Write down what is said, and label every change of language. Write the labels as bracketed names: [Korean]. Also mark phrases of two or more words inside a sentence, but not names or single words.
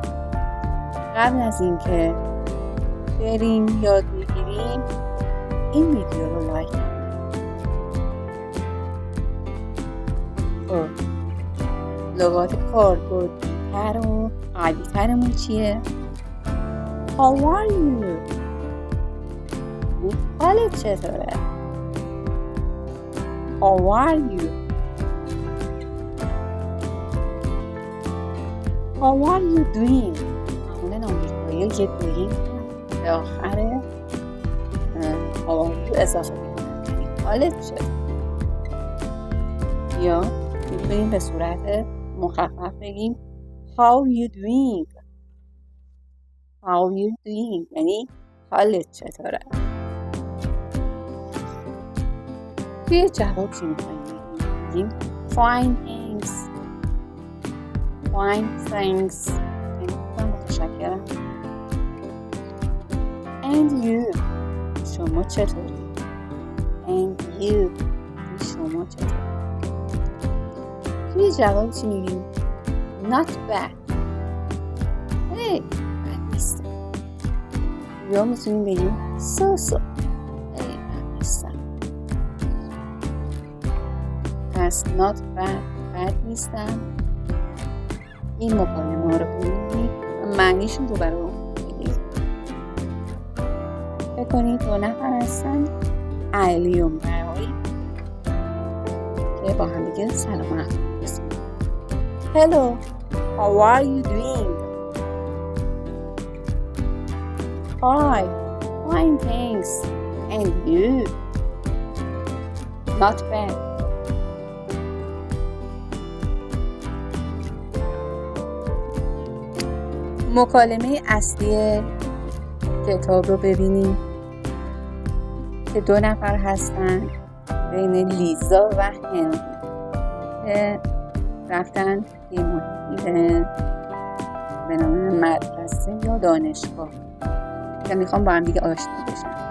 [Persian] قبل از اینکه بریم یاد بگیریم این ویدیو رو لایک کن. خب لغات کاربردی‌تر و قوی‌ترمون چیه؟ [English] How are you? [Persian] حالت چطوره؟ [English] How are you? How are you doing? [Persian] معمولا آمریکایی یه doing به آخر [English] how are you [Persian] اضافه میکنن. حالت چطوره؟ یا میتونیم به صورت مخفف بگیم [English] How you doing? [Persian] How you doing? یعنی حالت چطوره؟ توی جواب چی میخواییم بگیم؟ [English] Fine thanks. Fine thanks. [Persian] یعنی متشکرم. [English] And you. [Persian] شما چطوری؟ [English] And you. [Persian] شما چطوری؟ توی جواب چی میگیم؟ [English] Not bad. [Persian] هی بد نیستم. یا میتونیم بگیم So. هی بد نیستم. پس [English] not bad [Persian] بد نیستم. این مکالمه ها رو ببینید و معنیشون رو برام بگید. فکر کنید دو نفر هستن، علی و مری، که با هم دیگه سلام علیکم بسید. [English] Hello, how are you doing? Hi, fine thanks. And you? Not bad. [Persian] مکالمه اصلی کتاب رو ببینیم که دو نفر هستن بین لیزا و هنری که رفتن یه محیطی به نام مدرسه یا دانشگاه که میخوام با هم دیگه آشنا بشن.